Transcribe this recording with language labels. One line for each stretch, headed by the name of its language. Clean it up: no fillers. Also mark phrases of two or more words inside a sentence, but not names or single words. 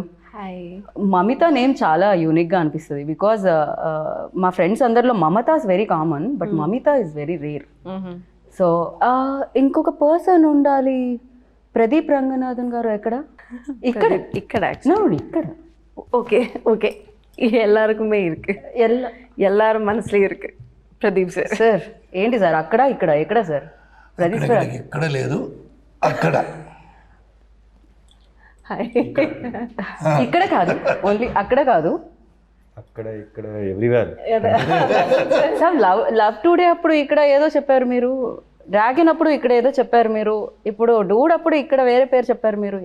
Telugu: మమిత నేమ్ చాలా యూనిక్గా అనిపిస్తుంది బికాజ్ మా ఫ్రెండ్స్ అందరిలో
English: Mamata is very common,
Telugu: బట్
English: Mamita is very rare.
Telugu: సో ఇంకొక పర్సన్ ఉండాలి. ప్రదీప్ రంగనాథన్ గారు ఎక్కడ? ఇక్కడ ఇక్కడ ఇక్కడ
English: okay okay
Tamil: எல்லாருக்குமே இருக்கு எல்லாரும் மனசுல இருக்கு பிரதீப் சார்.
Telugu: సార్ ఏంటి సార్ అక్కడ ఇక్కడ ఎక్కడ సార్? ప్రదీప్ సార్ ఎక్కడ లేదు, అక్కడ ఇక్కడ కాదు, ఓన్లీ అక్కడ కాదు, అక్కడ ఇక్కడ ఎవ్రీవేర్. సార్ లవ్ టుడే అప్పుడు ఇక్కడ ఏదో చెప్పారు మీరు, డ్రాగన్ అప్పుడు ఇక్కడ ఏదో చెప్పారు మీరు, ఇప్పుడు డూడ్ అప్పుడు ఇక్కడ వేరే పేరు చెప్పారు మీరు.